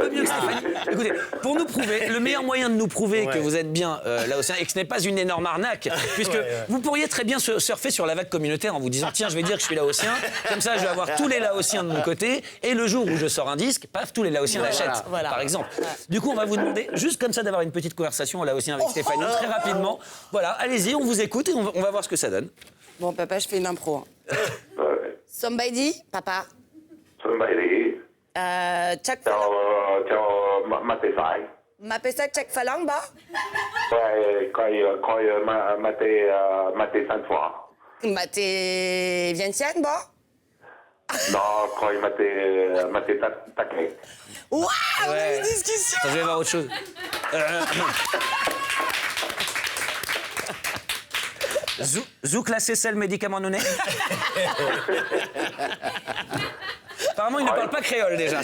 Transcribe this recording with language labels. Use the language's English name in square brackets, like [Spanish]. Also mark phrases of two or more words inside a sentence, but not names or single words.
[French] Un peu mieux que Stéphanie. Écoutez, pour nous prouver, le meilleur moyen de nous prouver que vous êtes bien laotien et que ce n'est pas une énorme arnaque, puisque vous pourriez très bien surfer sur la vague communautaire en vous disant tiens, je vais dire que je suis laotien, comme ça je vais avoir tous les laotiens de mon côté, et le jour où je sors un disque, paf, tous les laotiens l'achètent, par exemple. Du coup, on va vous demander juste comme ça d'avoir une petite conversation en laotien avec Stéphanie, très rapidement. Voilà, allez-y, on vous écoute et on va voir ce que ça donne. Bon, papa, je fais une impro. Hein. Ouais. [English] Somebody, papa. Somebody, Chak cho mate sai. Mapesa Chak Falang, ba? Ouais, coi mate cinq fois. Mate Vientiane, ba? Non, coi mate taquet. [French] Waouh, on a Ouais. une discussion. Attends, je vais voir autre chose. Zouk la cécelle médicament noné. Apparemment, il ne parle pas créole déjà.